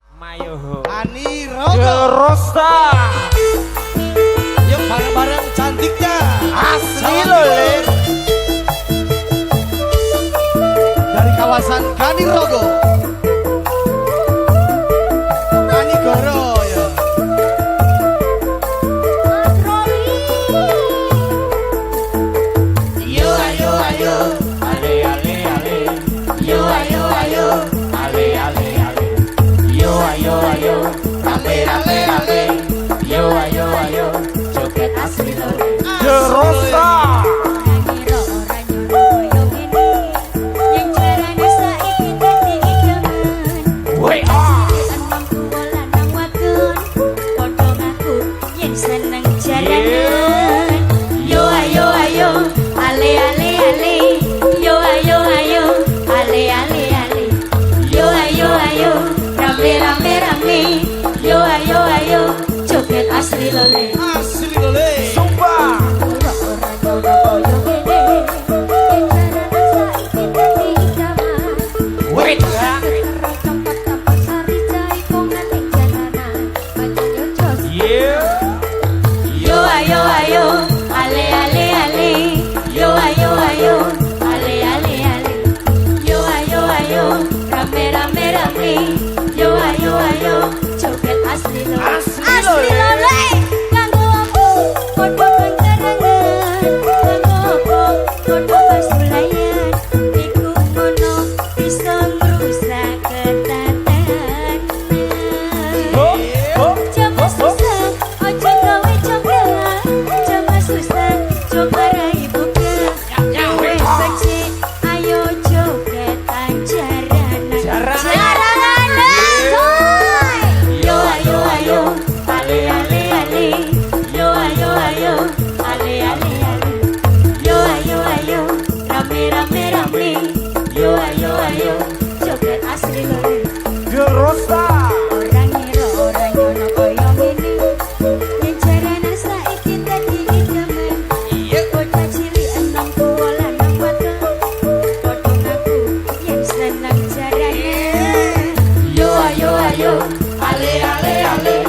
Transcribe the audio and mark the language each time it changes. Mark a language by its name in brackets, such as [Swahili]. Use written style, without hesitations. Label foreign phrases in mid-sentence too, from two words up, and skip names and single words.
[Javanese] Mayo Ani Rogo Jerosta. [Indonesian] Yuk bareng-bareng cantiknya [Javanese] Asli loh Le. [Indonesian] Dari kawasan Gani Rogo Ani Goro ya. [Javanese] Yo ayo ayo ale ale ale. Yo ayo ayo ale ale ale. Yo ayo ayo rame rame rame. Yo ayo ayo joget asli loh Le. Jerosta. Yo ayo ayo ale ale ale. Yo ayo ayo ale ale ale. Yo ayo ayo rame rame rame. Yo ayo ayo joget asli loh Le. Asli lole Sumpah. Wait. Yeah. Yo ayo ayo ale ale ale. Yo ayo ayo ale ale ale. Yo ayo ayo rame rame rame. Yo ayo ayo joget asli loh. Asli Le. Kanggo aku padha panjenengan. Kanggo aku padha pasulayan. Iku ngono bisa ngrusak ketatanan. Coba susah, ojo gawe cokelan. Coba susah, coba rai buka. Wes becik, ayo jogetan jaranan. Jaranan, soy. Yo ayo ayo, ale ale ale. Yo ayo ayo, ale ale ale. Yo ayo ayo, rame rame rame. Yo ayo ayo, joget asli loh Le. Jerosta. Orang ngira orang nyono koyo ngene. Yen jarane saiki dadi idaman. Bocah cilik enom tuwa lanang wadon. Padha ngaku yen seneng jarane. Yo ayo ayo, ale ale ale.